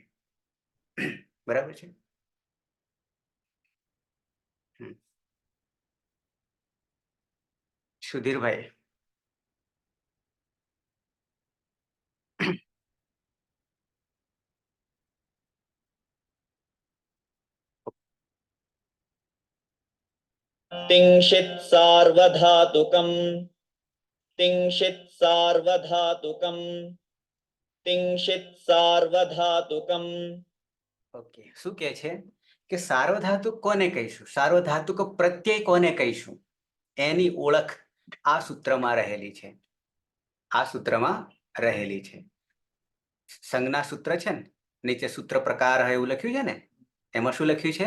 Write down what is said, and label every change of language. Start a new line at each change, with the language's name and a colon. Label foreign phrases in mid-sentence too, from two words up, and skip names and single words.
Gujarati: બરાબર છે. સુધીરભાઈ.
Sanskrit: तिंशित् सार्वधातुकम्. तिंशित् सार्वधातुकम्. तिंशित् सार्वधातुकम्.
Gujarati: ઓકે, શું કે છે કે સાર્વધાતુક કોને કહીશું? સાર્વધાતુક પ્રત્યય કોને કહીશું? એની ઓળખ આ સૂત્રમાં રહેલી છે. આ સૂત્રમાં રહેલી છે. સંજ્ઞા સૂત્ર છે ને, નીચે સૂત્ર પ્રકાર એવું લખ્યું છે ને, એમાં શું લખ્યું છે?